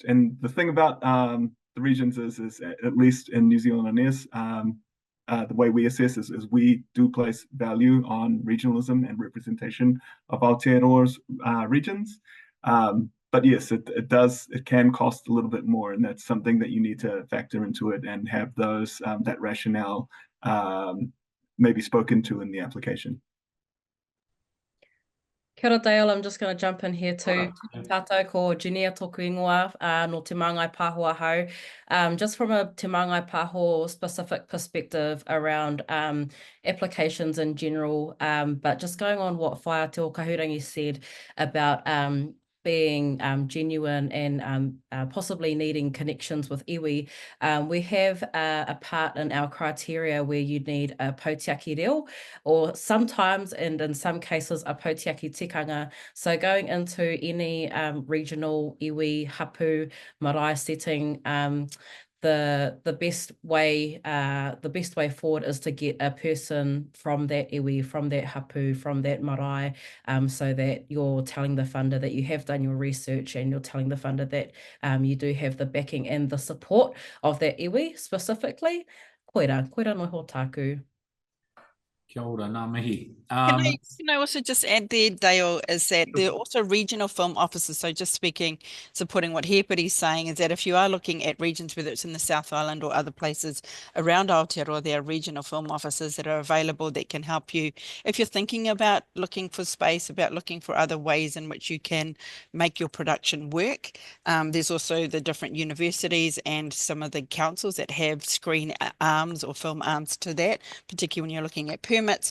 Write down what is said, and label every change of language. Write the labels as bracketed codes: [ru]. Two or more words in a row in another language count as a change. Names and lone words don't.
[en] And the thing about the regions is at least in New Zealand and Airs, the way we assess is we do place value on regionalism and representation of Aotearoa's regions. But yes, it can cost a little bit more, and that's something that you need to factor into it and have those that rationale maybe spoken to in the application. [mi] Kia ora Dale, [en] I'm just going to jump in here too. [mi] Tātou ko Junia tōku ingoa no Te Māngai Pāho ahau. [en] Just from a Te Māngai Pāho specific perspective around applications in general, but just going on what Whaia Te o Kahurangi said about being genuine and possibly needing connections with iwi. We have a part in our criteria where you need a [mi] potiaki reo, [en] or sometimes, and in some cases, a [mi] potiaki tikanga. [en] So going into any regional [mi] iwi, hapu, marae [en] setting, the best way forward is to get a person from that iwi, from that hapu, from that marae, so that you're telling the funder that you have done your research and you're telling the funder that you do have the backing and the support of that iwi specifically. [mi] Koira no ho tāku. Kia ora, ngā mihi. [en] Can I also just add there, Dale, is that there are also regional film offices. So just supporting what Hepari's saying, is that if you are looking at regions, whether it's in the South Island or other places around Aotearoa, there are regional film offices that are available that can help you. If you're thinking about looking for space, about looking for other ways in which you can make your production work, there's also the different universities and some of the councils that have screen arms or film arms to that, particularly when you're looking at permits.